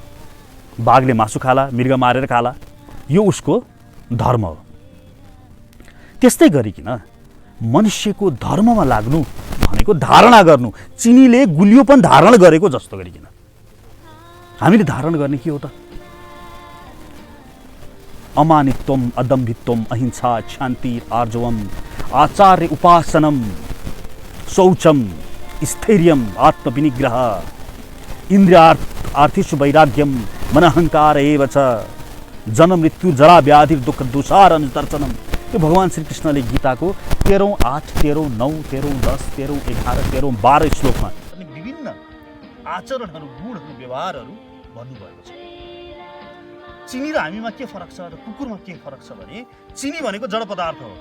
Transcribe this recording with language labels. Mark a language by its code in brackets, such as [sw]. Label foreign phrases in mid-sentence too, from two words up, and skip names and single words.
[ne] बाघले मासु खाला, मृग मारेर खाला, यो उसको धर्म हो। त्यस्तै गरिकन मनुष्यको धर्ममा लाग्नु भनेको धारणा गर्नु। चिनीले गुलियोपन धारण गरेको जस्तो गरिकन हामीले धारण गर्ने के हो त? [sa] अमानित्वम, अदम्भित्वम, अहिंसा, शान्ति, आर्जवम, आचार्य उपासनम, शौचम, स्थैर्यम, आत्मविनिग्रह, इन्द्रियार्थेषु वैराग्यम, मनअहंकार एव च, जन्म मृत्यु जरा व्याधि दुःख दुसार अनुदर्शनम। [ne] यो भगवान श्री कृष्णले गीताको 13, 8, 13, 9, 13, 10, 13, 11, 13, 12 श्लोकमा विभिन्न आचरणहरू, गुणहरू, व्यवहारहरू भन्नुभएको छ। चिनी र हामीमा के फरक छ र कुकुरमा के फरक छ भने चिनी भनेको जड पदार्थ हो।